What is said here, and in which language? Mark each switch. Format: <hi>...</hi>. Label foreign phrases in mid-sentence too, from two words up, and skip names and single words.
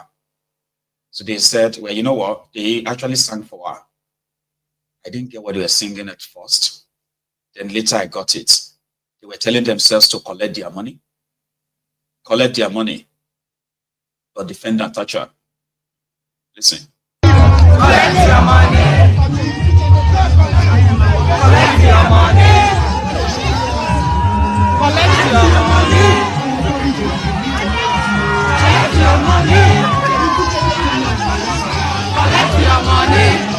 <en>So they said, well, you know what? They actually sang for her. I didn't get what they were singing at first. Then later I got it. They were telling themselves to collect their money, but defend Natasha. Listen. Collect your money. Collect your money. Collect your money. Collect your money. Collect your money.</en>